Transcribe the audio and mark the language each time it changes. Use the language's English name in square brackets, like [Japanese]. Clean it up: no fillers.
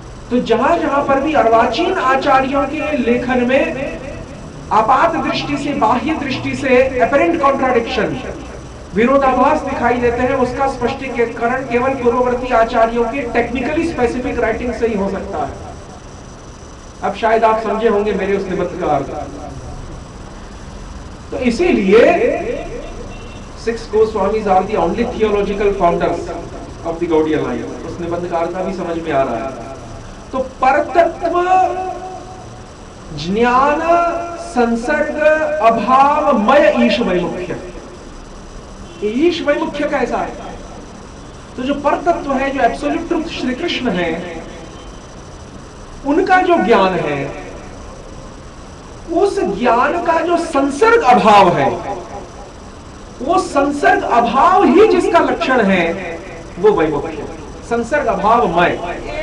[Hindi] तो जहां जहां पर भी अर्वाचीन आचार्यों के लेखन में आपात दृष्टि से, बाह्य दृष्टि से [English] apparent contradiction, [Hindi] विरोधाभास दिखाई देते हैं, उसका स्पष्टीकरण केवल पूर्ववर्ती आचार्यों के [English] technically specific writing [Hindi] से ही हो सकता है। अब शायद आप समझे होंगे मेरे उस निबंध का अर्थ। तो इसीलिए [English] 6 Goswamis are the only theological founders of the Gaudiya line। [Hindi] उस निबंध का अर्थ भी समझ में आ रहा है। तो परतत्व, ज्ञान, संसर्ग, अभावमय ईश वैमुख्य। ईश वैमुख्य कैसा है? तो जो परतत्व है, जो [English] absolute truth [Hindi] श्री कृष्ण है, उनका जो ज्ञान है, उस ज्ञान का जो संसर्ग अभाव है, वो संसर्ग अभाव ही जिसका लक्षण है, वो वैमुख्य, संसर्ग अभावमय।